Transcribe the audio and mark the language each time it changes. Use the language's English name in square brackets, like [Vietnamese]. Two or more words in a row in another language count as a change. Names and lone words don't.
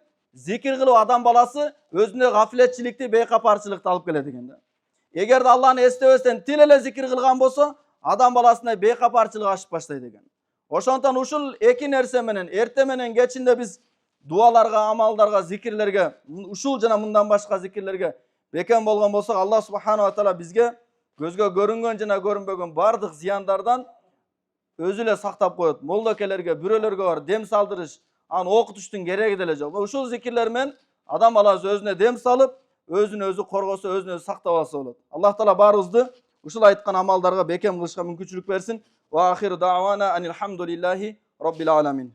[Kyrgyz] Зикир кылуу адам баласы өзүнө гафлетчиликти, бейкапарчылыкты алып келет экен. Эгерде Аллахны эстебестен тил эле зикир кылган болсо, адам баласына бейкапарчылык ашып баштайт экен. Ошондон ушул эки нерсе менен эрте менен кечинде биз дуаларга, амалдарга, зикирлерге, ушул жана мындан башка зикирлерге бекем болгон болсок, Аллах [Arabic] سبحانه وتعالى [Kyrgyz] бизге көзгө көрүнгөн жана көрүнбөгөн бардык зыяндардан өзү эле сактап коет. Молдокелерге, бүрөлөргө бар дем салдырыш, аны окутуштун кереги деле жок. Ушул зикирлер менен адам баласы өзүнө дем салып, өзүн өзү коргосо, өзүн өзү сактап алса болот. Аллах таала баарыбызды ушул айткан амалдарга бекем кылышка мүмкүнчүлүк берсин. [Arabic] وآخر دعوانا أن الحمد لله رب العالمين.